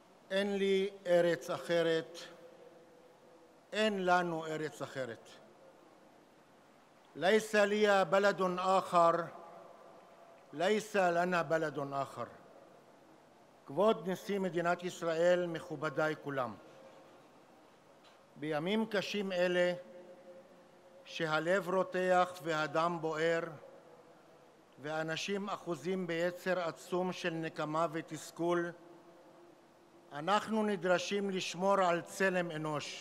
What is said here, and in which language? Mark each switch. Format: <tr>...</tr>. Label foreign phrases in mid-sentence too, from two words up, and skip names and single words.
<he>אין לי ארץ אחרת, אין לנו ארץ אחרת.</he> <ar>ليس لي بلد آخر, ليس لنا بلد آخر.</ar> <he>כבוד נשיא מדינת ישראל, מכובדיי כולם. בימים קשים אלה, שהלב רותח והדם בוער, ואנשים אחוזים ביצר עצום של נקמה ותסכול, אנחנו נדרשים לשמור על צלם אנוש.</he>